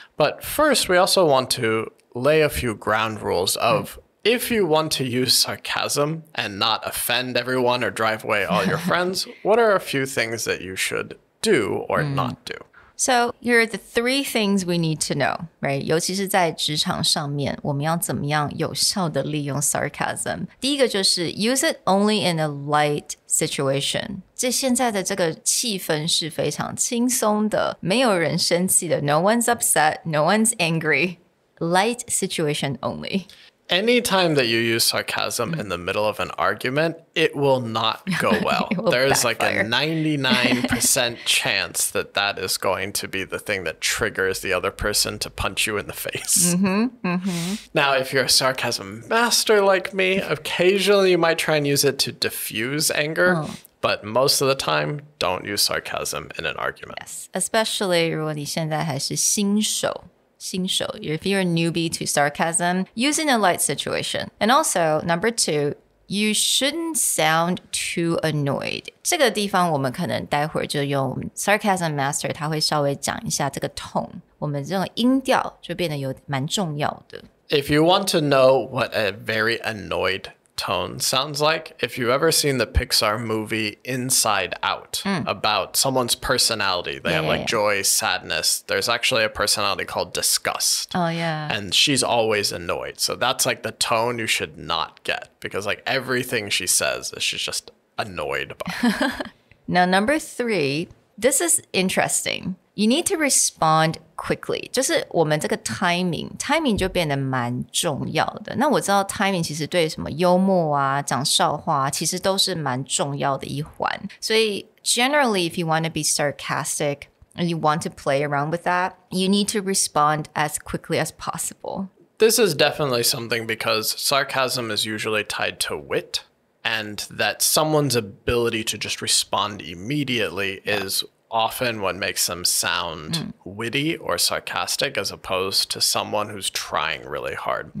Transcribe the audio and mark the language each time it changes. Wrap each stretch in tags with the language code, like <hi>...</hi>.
<en>But first, we also want to lay a few ground rules of if you want to use sarcasm and not offend everyone or drive away all your friends, what are a few things that you should do or not do? So here are the 3 things we need to know, right?</en> <zh>尤其是在职场上面，我们要怎么样有效的利用 sarcasm? 第一个就是</zh> <en>use it only in a light situation.</en> <zh>这现在的这个气氛是非常轻松的，没有人生气的</zh> <en>No one's upset, no one's angry. Light situation only. Anytime that you use sarcasm in the middle of an argument, it will not go well. There's backfire. like a 99% chance that that is going to be the thing that triggers the other person to punch you in the face. Now, if you're a sarcasm master like me, occasionally you might try and use it to diffuse anger. But most of the time, don't use sarcasm in an argument. Yes, especially</en> <zh>如果你现在还是新手</zh> <en>if you're a newbie to sarcasm, use in a light situation. And also, number 2, you shouldn't sound too annoyed.</en> <zh>这个地方我们可能待会儿就用 sarcasm master 他会稍微讲一下这个 tone. 我们这种音调就变得有蛮重要的。</zh> <en>If you want to know what a very annoyed tone sounds like, if you've ever seen the Pixar movie Inside Out about someone's personality, they have like joy, sadness. There's actually a personality called disgust. Oh, yeah. And she's always annoyed. So that's like the tone you should not get because like everything she says is she's just annoyed by. Now, number 3, this is interesting. You need to respond quickly.</en> <zh>就是我们这个 timing 就变得蛮重要的。那我知道 timing 其实对什么幽默啊、讲笑话啊，其实都是蛮重要的一环。所以</zh> <en>generally, if you want to be sarcastic and you want to play around with that, you need to respond as quickly as possible. This is definitely something because sarcasm is usually tied to wit, and that someone's ability to just respond immediately is often what makes them sound witty or sarcastic as opposed to someone who's trying really hard.</en>